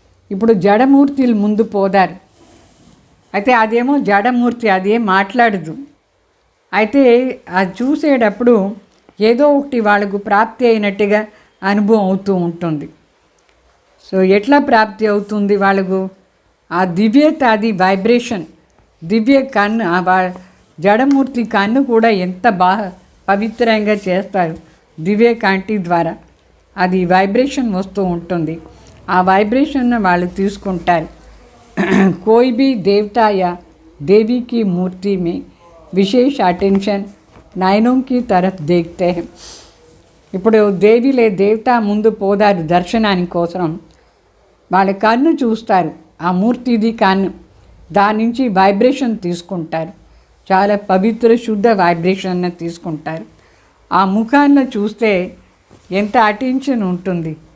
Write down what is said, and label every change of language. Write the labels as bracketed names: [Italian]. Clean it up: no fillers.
[Telugu] ఇప్పుడు జడమూర్తిలు ముందు పోదారు, అయితే అదేమో జడమూర్తి, అదేం మాట్లాడదు. అయితే అది చూసేటప్పుడు ఏదో ఒకటి వాళ్ళకు ప్రాప్తి అయినట్టుగా అనుభవం అవుతూ ఉంటుంది. సో ఎట్లా ప్రాప్తి అవుతుంది వాళ్ళకు? ఆ దివ్యత, అది వైబ్రేషన్, దివ్య కన్ను, జడమూర్తి కన్ను కూడా ఎంత బాగా పవిత్రంగా చేస్తారు దివ్య కంటి ద్వారా. అది వైబ్రేషన్ వస్తూ ఉంటుంది, ఆ వైబ్రేషన్ను వాళ్ళు తీసుకుంటారు. [Hindi] कोई भी देवता या देवी की मूर्ति में विशेष अटेंशन नयनों की तरफ देखते हैं. [Telugu] ఇప్పుడు దేవిలే దేవత ముందు పోదారు దర్శనానికి కోసం. వాళ్ళ కన్ను చూస్తారు, ఆ మూర్తిది కన్ను, దాని నుంచి వైబ్రేషన్ తీసుకుంటారు, చాలా పవిత్ర శుద్ధ వైబ్రేషన్ తీసుకుంటారు. ఆ ముఖాన్ని చూస్తే ఎంత అటెన్షన్ ఉంటుంది.